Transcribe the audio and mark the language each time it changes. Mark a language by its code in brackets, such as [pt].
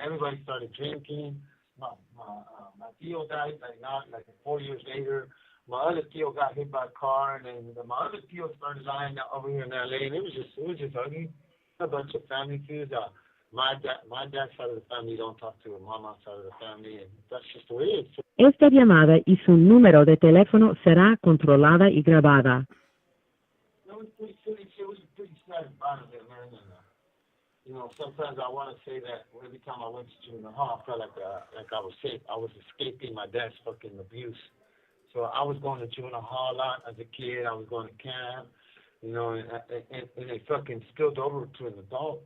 [en] Everybody started drinking. My tío died like 4 years later. My other tío got hit by a car, and then my other tío started lying over here in LA, and it was just ugly. A bunch of family feuds. My dad's side of the family don't talk to my mom's side of the family, and that's just the way it is. [es] Esta llamada y su número de teléfono será controlada y grabada. [en] It was pretty sad environment, man. And, sometimes I want to say that every time I went to junior hall, I felt like I was safe. I was escaping my dad's fucking abuse. So I was going to junior hall a lot as a kid. I was going to camp, and it fucking spilled over to an adult.